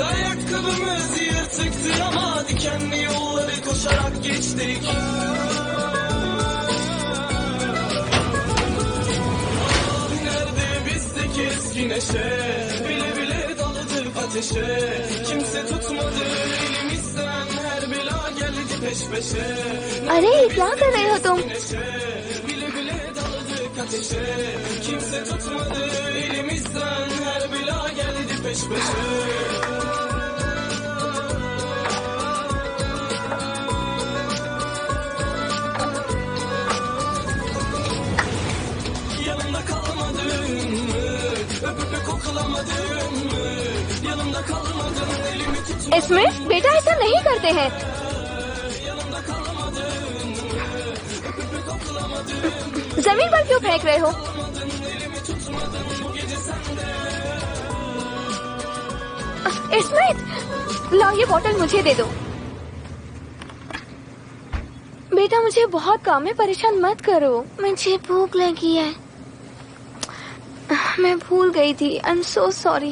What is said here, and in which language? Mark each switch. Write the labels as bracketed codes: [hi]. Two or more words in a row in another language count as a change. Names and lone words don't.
[tr] Ayakkabımız yırtıktı ama dikenli yolları koşarak geçtik. Eski neşe, bile bile daladık ateşe. Kimse tutmadı elimizden, her bela geldi peş peşe. [hi] अरे क्या कर रहे हो तुम? [tr] Bile bile daladık ateşe. Kimse tutmadı elimizden, her bela geldi peş peşe. Yanımda kalmadın mı? Öpüp koklamadın mı? Yanımda kalmadın, elimi tutmadın. [hi] स्मिथ, बेटा ऐसा नहीं करते हैं। [tr] Yanımda kalmadın mı? Öpüp koklamadın mı? [hi] जमीन पर क्यों फेंक रहे हो? [tr] Elimi tutmadın bu gece sende. [hi] स्मिथ, लाओ ये बोतल मुझे दे दो। बेटा मुझे बहुत काम है, परेशान मत करो। मुझे भूख लगी है, मैं भूल गई थी। [en] I am so sorry.